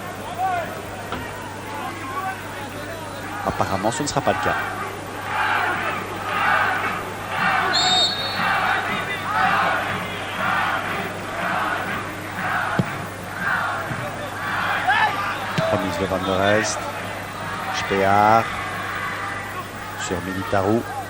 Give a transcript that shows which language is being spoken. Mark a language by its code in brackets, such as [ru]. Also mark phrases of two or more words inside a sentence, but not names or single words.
[fr] Apparemment, ce ne sera pas le cas. Remise de Van der Elst. Spear sur Militaru.